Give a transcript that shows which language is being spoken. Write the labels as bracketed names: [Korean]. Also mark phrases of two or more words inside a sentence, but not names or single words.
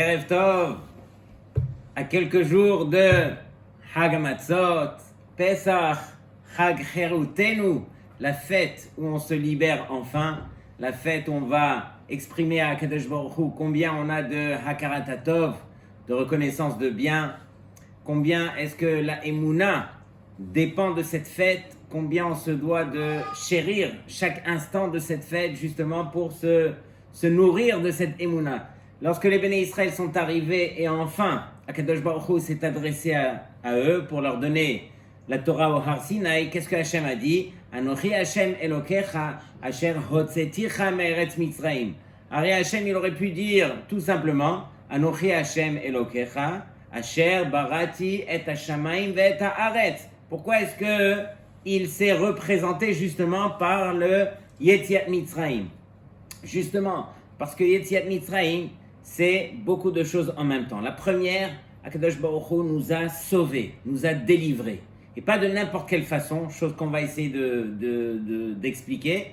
[French] Tov, à quelques jours de [Hebrew] חג המצות, [French] Pesach, [Hebrew] חג חירותנו, [French] la fête où on se libère enfin, la fête où on va exprimer à [Hebrew] קדוש ברוך הוא [French] combien on a de [Hebrew] הכרת הטוב, [French] de reconnaissance de bien, combien est-ce que la Emouna dépend de cette fête, combien on se doit de chérir chaque instant de cette fête justement pour se nourrir de cette Emouna. Lorsque les [Hebrew] בני ישראל [French] sont arrivés et enfin [Hebrew] הקדוש ברוך הוא [French] s'est adressé à eux pour leur donner la Torah au [Hebrew] הר סיני, [French] qu'est-ce que Hachem a dit? [Hebrew] אנכי השם אלוקיך אשר הוצאתיך מארץ מצרים. ארי השם, [French] il aurait pu dire tout simplement [Hebrew] אנכי השם אלוקיך אשר בראתי את השמים ואת הארץ. [French] Pourquoi est-ce que il s'est représenté justement par le [Hebrew] יציאת מצרים? [French] Justement, parce que [Hebrew] יציאת מצרים, [French] c'est beaucoup de choses en même temps. La première, [Hebrew] הקדוש ברוך הוא [French] nous a sauvés, nous a délivrés. Et pas de n'importe quelle façon, chose qu'on va essayer d'expliquer.